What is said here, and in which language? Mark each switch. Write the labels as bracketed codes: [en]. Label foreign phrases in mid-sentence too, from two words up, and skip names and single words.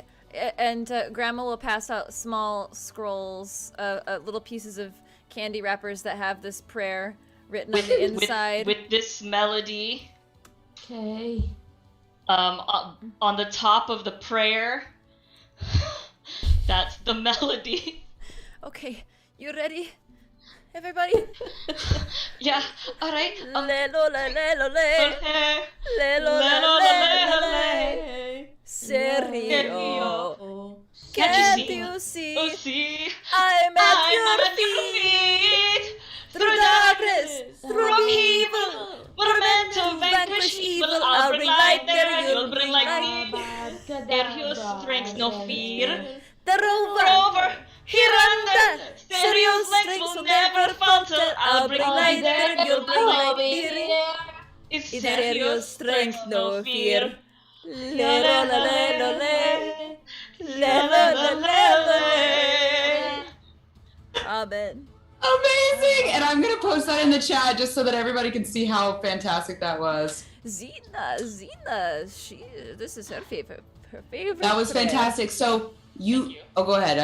[en] and Grandma will pass out small scrolls, little pieces of candy wrappers that have this prayer written on the inside. With this melody, Okay. on the top of the prayer. That's the melody. Okay, you ready? Everybody? Yeah, all right. Lelo la lelo le. Lelo la lelo le. Sergio. Can't you see? Oh, see, I'm at I'm your at your feet. feet. Through darkness, through evil, we're meant to vanquish evil. I'll bring light there, you'll bring light here. Sergio's strength, no fear. The rover. Moreover, here under, Sergio's strength will never falter. I'll bring light there, you'll bring light here. Is Sergio's strength no fear? Lelo la lelo le. Lelo la lelo le. Amen. Amazing! And I'm gonna post that in the chat just so that everybody can see how fantastic that was. Xena, this is her favorite. That was prayer. fantastic. So Thank you. oh, go ahead.